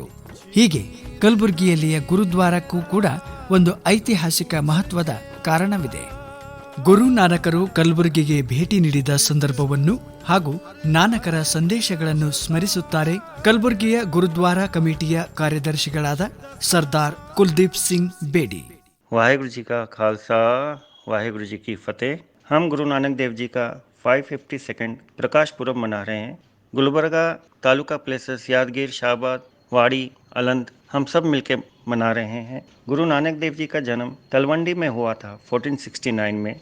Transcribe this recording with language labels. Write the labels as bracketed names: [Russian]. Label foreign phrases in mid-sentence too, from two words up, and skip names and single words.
[Kannada] ಹೀಗೆ ಕಲಬುರಗಿಯಲ್ಲಿಯ ಗುರುದ್ವಾರಕ್ಕೂ ಕೂಡ ಒಂದು ಐತಿಹಾಸಿಕ ಮಹತ್ವದ ಕಾರಣವಿದೆ. ಗುರುನಾನಕರು ಕಲಬುರಗಿಗೆ ಭೇಟಿ ನೀಡಿದ ಸಂದರ್ಭವನ್ನು ಹಾಗೂ ನಾನಕರ ಸಂದೇಶಗಳನ್ನು ಸ್ಮರಿಸುತ್ತಾರೆ ಕಲಬುರಗಿಯ ಗುರುದ್ವಾರ ಕಮಿಟಿಯ ಕಾರ್ಯದರ್ಶಿಗಳಾದ ಸರ್ದಾರ್ ಕುಲ್ದೀಪ್ ಸಿಂಗ್ ಬೇಡಿ. [Hindi] वाहेगुरु जी का खालसा, वाहेगुरु जी की फतेह। हम गुरु नानक देव जी का 552nd प्रकाश पुरब मना रहे हैं। गुलबर्गा तालुका प्लेसेस यादगीर, शाहबाद, वाड़ी, अलंद हम सब मिलके मना रहे हैं। गुरु नानक देव जी का जन्म तलवंडी में हुआ था 1469 में।